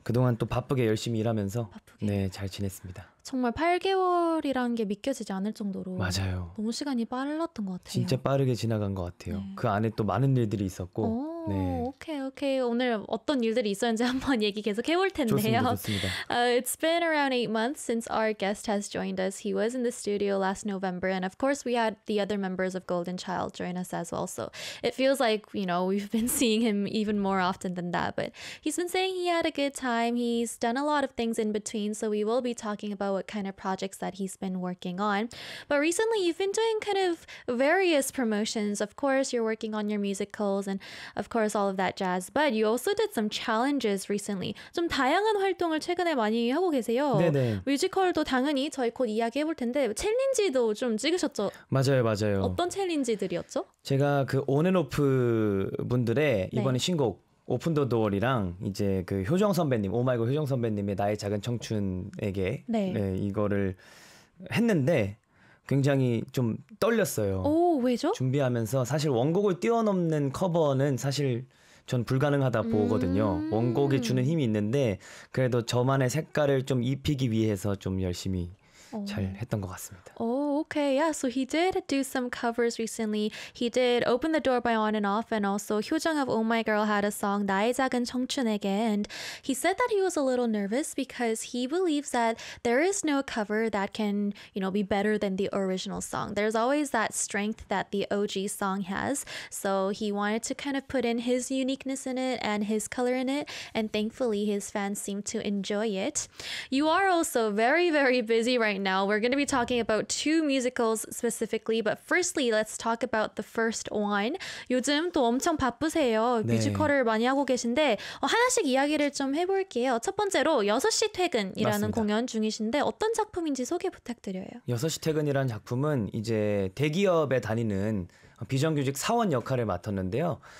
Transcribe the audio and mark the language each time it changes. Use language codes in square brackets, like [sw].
[ko] 그동안 또 바쁘게 열심히 일하면서. 바쁘게. 네, 잘 지냈습니다. 정말 8개월이라는 게 믿겨지지 않을 정도로 맞아요. 너무 시간이 빨랐던 것 같아요. 진짜 빠르게 지나간 것 같아요. 네. 그 안에 또 많은 일들이 있었고 오, 네. 오케이 오케이 오늘 어떤 일들이 있었는지 한번 얘기 계속 해볼 텐데요. 좋습니다. [en] It's been around 8 months since our guest has joined us. He was in the studio last November and of course we had the other members of Golden Child join us as well. So it feels like, you know, we've been seeing him even more often than that. But he's been saying he had a good time. He's done a lot of things in between, so we will be talking about what kind of projects that he's been working on. But recently you've been doing kind of various promotions. Of course, you're working on your musicals and of course all of that jazz. But you also did some challenges recently. [ko] 좀 다양한 활동을 최근에 많이 하고 계세요. 네네. 뮤지컬도 당연히 저희 곧 이야기해볼 텐데 챌린지도 좀 찍으셨죠? 맞아요, 맞아요. 어떤 챌린지들이었죠? 제가 그 온앤오프 분들의 이번에 네. 신곡 오픈 더 도어리랑 이제 그 효정 선배님, 오마이걸 효정 선배님의 나의 작은 청춘에게 네. 네, 이거를 했는데 굉장히 좀 떨렸어요. 오, 왜죠? 준비하면서 사실 원곡을 뛰어넘는 커버는 사실 전 불가능하다 보거든요. 원곡이 주는 힘이 있는데 그래도 저만의 색깔을 좀 입히기 위해서 좀 열심히 잘 했던 것 같습니다. [en] Oh, okay. Yeah, so he did do some covers recently. He did Open the Door by On and Off, and also Hyojung of Oh My Girl had a song, 나의 작은 청춘에게. And he said that he was a little nervous because he believes that there is no cover that can, you know, be better than the original song. There's always that strength that the OG song has. So he wanted to kind of put in his uniqueness in it and his color in it. And thankfully, his fans seem to enjoy it. You are also very, very busy right now. We're going to be talking about two musicals specifically, but firstly, let's talk about the first one. [ko] 요즘 또 엄청 바쁘세요. 네. 뮤지컬을 많이 하고 계신데 하나씩 이야기를 좀 해볼게요. 첫 번째로 6시 퇴근이라는 맞습니다. 공연 중이신데 어떤 작품인지 소개 부탁드려요. 6시 퇴근이라는 작품은 이제 대기업에 다니는 비정규직 사원 역할을 맡았는데요.